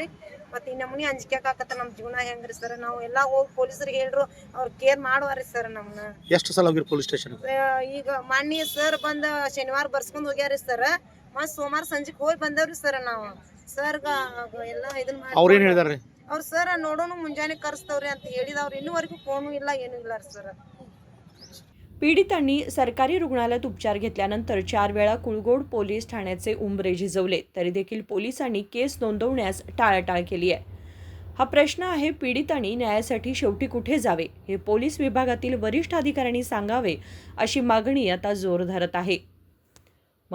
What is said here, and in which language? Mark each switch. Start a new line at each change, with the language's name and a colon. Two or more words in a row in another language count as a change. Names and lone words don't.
Kannada: ಮತ್ತೆ ಈ ನಮ್ಮನಿ ಅಂಜಿಕೆ ಆಕತ್ತ, ನಮ್ಮ ಜೀವನ ಹೆಂಗ್ರಿ ಸರ್. ನಾವು ಎಲ್ಲಾ ಹೋಗಿ ಪೊಲೀಸರಿಗೆ ಹೇಳ್ರು, ಅವ್ರು ಕೇರ್ ಮಾಡುವಾರಿ ಸರ್ ನಮ್ಮನ್ನ. ಎಷ್ಟು ಸಲ ಹೋಗಿರಿ
English: police station?
Kannada: ಈಗ ಮಾನ್ಯ ಸರ್ ಬಂದ ಶನಿವಾರ ಬರ್ಸ್ಕೊಂಡ್ ಹೋಗ್ಯಾರಿ ಸರ್. ಮತ್ ಸೋಮವಾರ ಸಂಜೆಗೆ ಹೋಗಿ ಬಂದವ್ರಿ ಸರ್. ನಾವು ಸರ್ಗ ಎಲ್ಲ ಇದನ್ನ ಅವ್ರೇನ್ ಹೇಳಿದಾರೆ? ಅವ್ರು ಸರ್ ನೋಡೋಣ ಮುಂಜಾನೆ ಕರೆಸ್ತವ್ರಿ ಅಂತ ಹೇಳಿದವ್ರು. ಇನ್ನೂವರೆಗೂ ಫೋನು ಇಲ್ಲ, ಏನೂ ಇಲ್ಲ सर.
Marathi: पीडितांनी सरकारी रुग्णालयात उपचार घेतल्यानंतर 4 वेळा कुळगोड पोलीस ठाण्याचे उंबरे झिजवले, तरी देखील पोलिसांनी केस नोंदवण्यास टाळाटाळ केली आहे. हा प्रश्न आहे, पीडितांनी न्यायासाठी शेवटी कुठे जावे हे पोलीस विभागातील वरिष्ठ अधिकाऱ्यांनी सांगावे, अशी मागणी आता जोर धरत आहे.